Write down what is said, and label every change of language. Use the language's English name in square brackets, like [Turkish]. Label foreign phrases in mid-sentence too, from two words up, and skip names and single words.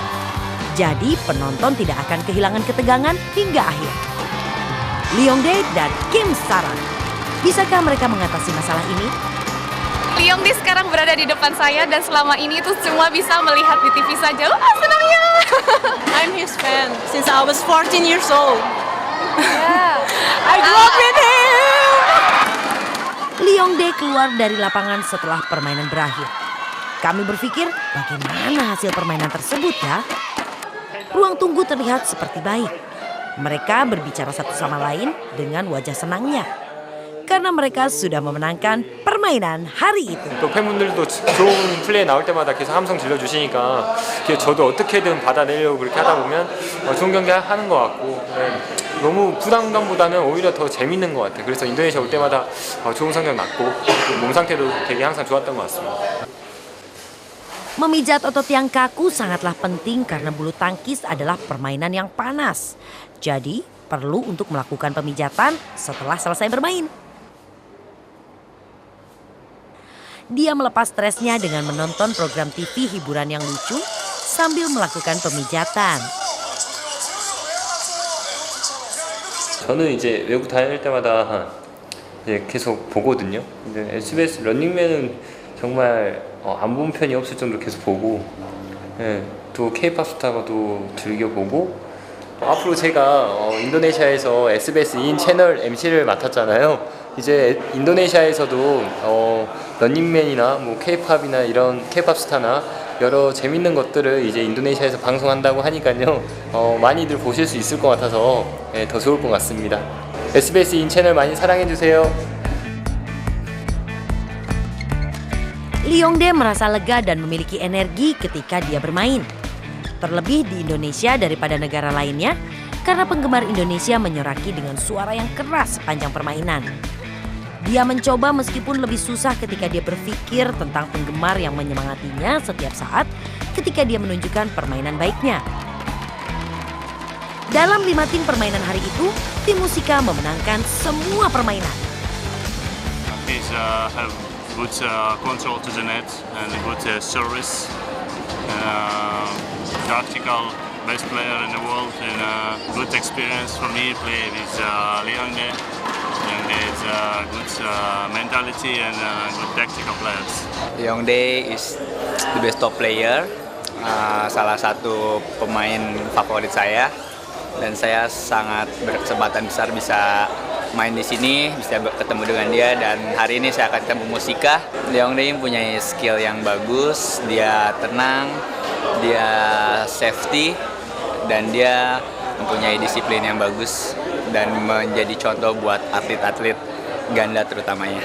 [Indonesian] Jadi penonton tidak akan kehilangan ketegangan hingga akhir. Lee Yong-dae dan Kim Sarang. Bisakah mereka mengatasi masalah ini? Lee Yong-dae sekarang berada di depan saya dan selama ini tuh cuma bisa melihat di TV saja. Wah, senangnya! [English] I'm his fan since I was 14 years old. Yeah. I grew up with him! [Indonesian] Lee Yong-dae keluar dari lapangan setelah permainan berakhir. Kami berpikir bagaimana hasil permainan tersebut ya? Ruang tunggu terlihat seperti baik. Mereka berbicara satu sama lain dengan wajah senangnya. karena mereka sudah memenangkan permainan hari itu. [Korean] 또 팬분들도 좋은 플레이 나올 때마다 계속 함성 질러주시니까 저도 어떻게든 받아내려고 그렇게 하다 보면 좋은 경기 하는 것 같고 너무 부담감보다는 오히려 더 재밌는 것 같아요. 그래서 인도네시아 올 때마다 좋은 성적 났고 몸 상태도 되게 항상 좋았던 것 같습니다. [Indonesian] Memijat otot yang kaku sangatlah penting karena bulu tangkis adalah permainan yang panas. Jadi perlu untuk melakukan pemijatan setelah selesai bermain. Dia melepas stresnya dengan menonton program TV hiburan yang lucu sambil melakukan pemijatan. [Korean] 저는 이제 외국 다닐 때마다 이제 계속 보거든요. 근데 SBS 런닝맨은 정말 안 본 편이 없을 정도로 계속 보고, 또 K-pop 스타도 즐겨보고, 앞으로 제가 인도네시아에서 SBS 2인 채널 MC를 맡았잖아요. 이제 인도네시아에서도 런닝맨이나 뭐 K-팝이나 이런 K-팝 스타나 여러 재밌는 것들을 이제 인도네시아에서 방송한다고 하니까요. 많이들 보실 수 있을 것 같아서 더 좋을 것 같습니다. SBS 2인 채널 많이 사랑해 주세요. [Indonesian] Lee Yong-dae merasa lega dan memiliki energi ketika dia bermain. Terlebih di Indonesia daripada negara lainnya, karena penggemar Indonesia menyoraki dengan suara yang keras sepanjang permainan. Dia mencoba meskipun lebih susah ketika dia berpikir tentang penggemar yang menyemangatinya setiap saat ketika dia menunjukkan permainan baiknya. Dalam 5 tim permainan hari itu, tim Musika memenangkan semua permainan. [English] Have good control to the net and good service. Practical best player in the world and good experience for me play with Lee Yong-dae. And there's good mentality and good tactical players. Lee Yong-dae is the best top player, [Indonesian] salah satu pemain favorit saya, dan saya sangat berkesempatan besar bisa main di sini, bisa ketemu dengan dia, dan hari ini saya akan ketemu Musika. Lee Yong-dae punya skill yang bagus, dia tenang, dia safety, dan dia mempunyai disiplin yang bagus dan menjadi contoh buat atlet-atlet ganda terutamanya.